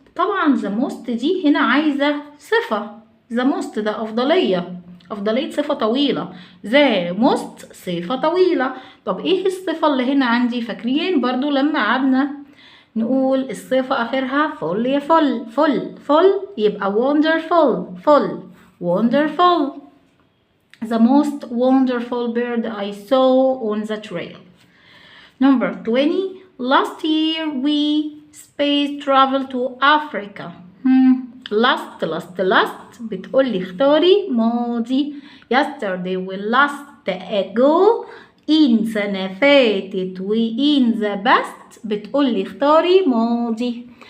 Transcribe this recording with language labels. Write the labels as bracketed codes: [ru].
[ar] طبعا the most دي هنا عايزة صفة. the most ده أفضلية صفة طويلة. the most صفة طويلة. طب ايه الصفة اللي هنا عندي؟ فاكرين برضو لما قعدنا نقول الصفة آخرها full يا full يبقى wonderful. [en] wonderful. The most wonderful bird I saw on the trail. Number 20. Last year we space travel to Africa. [ar] last بتقولي اختاري ماضي. yesterday و [en] last ago in [ar] سنة فاتت و [en] in the past [ar] بتقولي اختاري ماضي.